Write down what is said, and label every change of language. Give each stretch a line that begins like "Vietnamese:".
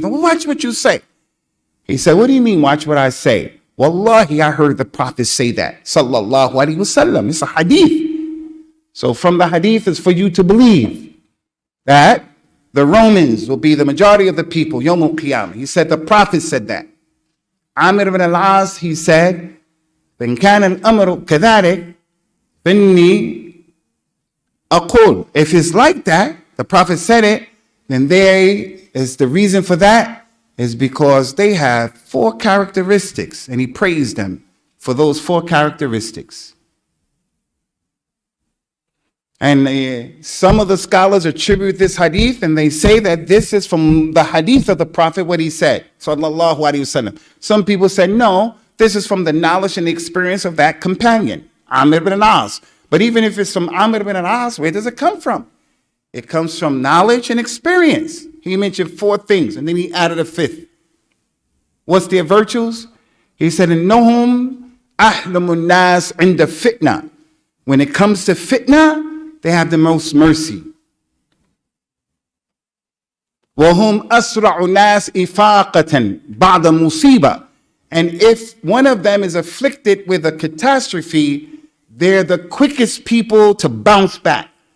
English: Watch what you say. He said, what do you mean, watch what I say? Wallahi, I heard the Prophet say that. Sallallahu alaihi wasallam. It's a hadith. So from the hadith is for you to believe that the Romans will be the majority of the people, Yawm al-Qiyamah. He said, the Prophet said that. Amr ibn al-As, he said,
Arabic: إن كان الأمر كذلك فإني أقول.
English: If it's like that, the Prophet said it, then there is the reason for that is because they have 4 characteristics, and he praised them for those 4 characteristics. And some of the scholars attribute this hadith, and they say that this is from the hadith of the Prophet, what he said, sallallahu alaihi wasallam. Some people said, no, this is from the knowledge and experience of that companion, Amr ibn As. But even if it's from Amr ibn As, where does it come from? It comes from knowledge and experience. He mentioned 4 things, and then he added a 5th. What's their virtues? He said,
Arabic: إِنَّهُمْ أَحْلَمُ النَّاسِ عِنْدَ fitna.
English: When it comes to fitna, they have the most mercy.
Arabic: وَهُمْ أَسْرَعُ النَّاسِ إِفَاقَةً بَعْدَ مُصِيبَةٍ.
English: And if one of them is afflicted with a catastrophe, they're the quickest people to bounce back.